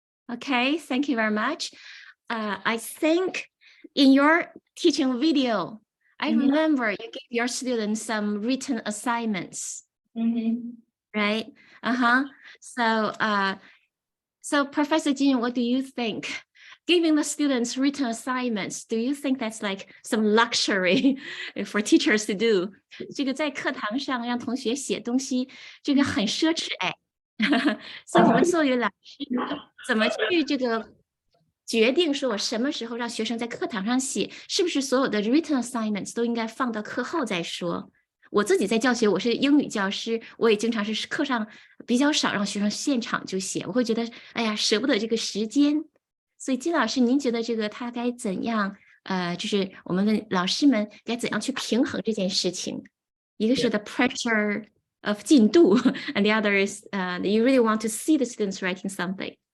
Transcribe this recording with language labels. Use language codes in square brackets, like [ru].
[en] Okay, thank you very much. I think in your teaching video, I remember you gave your students some written assignments, right? So Professor Jin, what do you think? Giving the students written assignments, do you think that's like some luxury for teachers to do? [zh] 这个在课堂上让同学写东西，这个很奢侈哎。所以我们作为老师，怎么去这个决定说我什么时候让学生在课堂上写，是不是所有的 [en] written assignments [zh] 都应该放到课后再说？我自己在教学，我是英语教师，我也经常是课上比较少让学生现场就写，我会觉得哎呀舍不得这个时间。所以金老师，您觉得这个他该怎样？就是我们的老师们该怎样去平衡这件事情？一个是 [en] the pressure of 进度 and the other is you really want to see the students writing something.